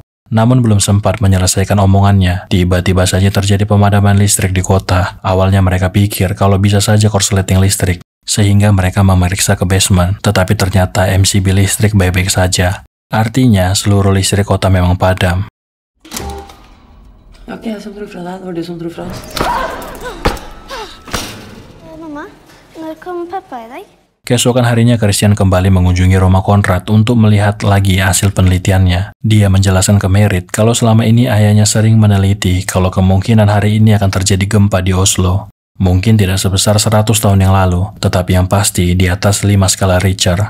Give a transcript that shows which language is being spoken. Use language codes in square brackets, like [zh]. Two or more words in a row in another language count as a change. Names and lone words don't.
[id] Namun belum sempat menyelesaikan omongannya, tiba-tiba saja terjadi pemadaman listrik di kota. Awalnya mereka pikir kalau bisa saja korsleting listrik, sehingga mereka memeriksa ke basement, tetapi ternyata MCB listrik baik-baik saja. Artinya seluruh listrik kota memang padam. Oke, [no] som dro fra deg. Det var du som dro fra oss. Mamma, når kom pappa i dag? [id] Keesokan harinya Christian kembali mengunjungi rumah Conrad untuk melihat lagi hasil penelitiannya. Dia menjelaskan ke Merit kalau selama ini ayahnya sering meneliti kalau kemungkinan hari ini akan terjadi gempa di Oslo. Mungkin tidak sebesar 100 tahun yang lalu, tetapi yang pasti di atas 5 skala Richter.